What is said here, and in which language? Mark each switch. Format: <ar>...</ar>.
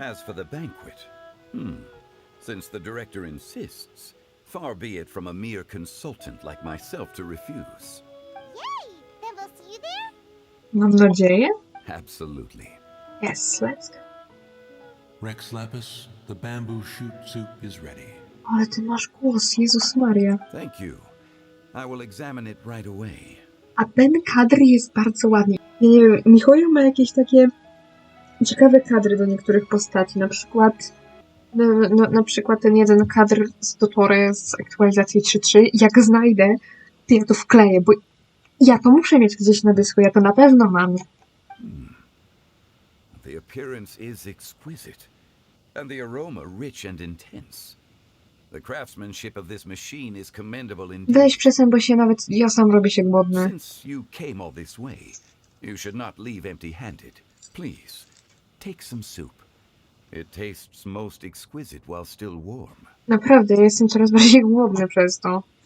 <en>As for the banquet, since the director insists, far be it from a mere consultant like myself to refuse. Yay! Then we'll see you there?</en> <pl>Mam nadzieję.</pl> <en>Absolutely. Yes, let's go. Rex Lapis, the bamboo shoot soup is ready.</en> <pl>Ale ty masz głos, Jezus Maria.</pl> <en>Thank you. I will examine it right away.</en> <pl>A ten kadr jest bardzo ładny. Ja nie wiem, Michał ma jakieś takie ciekawe kadry do niektórych postaci. Na przykład na przykład ten jeden kadr z Dotory z aktualizacji 3.3. Jak znajdę, to ja to wkleję, bo ja to muszę mieć gdzieś na dysku. Ja to na pewno mam.</pl> <en>The appearance is exquisite, and the aroma rich and intense. The craftsmanship of this machine is commendable indeed.</en> <pl>Weź przestań, bo się nawet ja sam robię się głodny.</pl> <en>Since you came all this way, you should not leave empty-handed. Please, take some soup. It tastes most exquisite while still warm.</en> <pl>Naprawdę, ja jestem coraz bardziej głodny przez to.</pl>